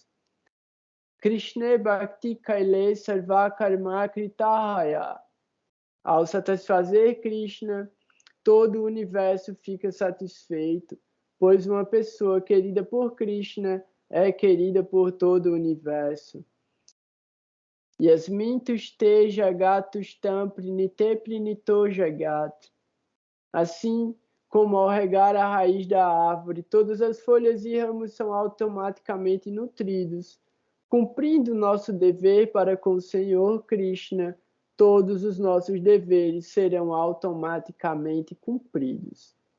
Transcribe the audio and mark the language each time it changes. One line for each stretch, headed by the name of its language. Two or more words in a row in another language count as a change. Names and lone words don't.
Bangla: কৃষ্ণ ভক্তি কৈলে সর্ব কর্ম কৃতহয়.
Portuguese: Ao satisfazer Krishna, todo o universo fica satisfeito, pois uma pessoa querida por Krishna é querida por todo o universo.
Sanskrit: यस्मिन् तुष्टे जगत् तुष्टम् प्रीणिते प्रीणितो जगत्.
Portuguese: Assim como ao regar a raiz da árvore, todas as folhas e ramos são automaticamente nutridos. Cumprindo nosso dever para com o Senhor Krishna, todos os nossos deveres serão automaticamente cumpridos.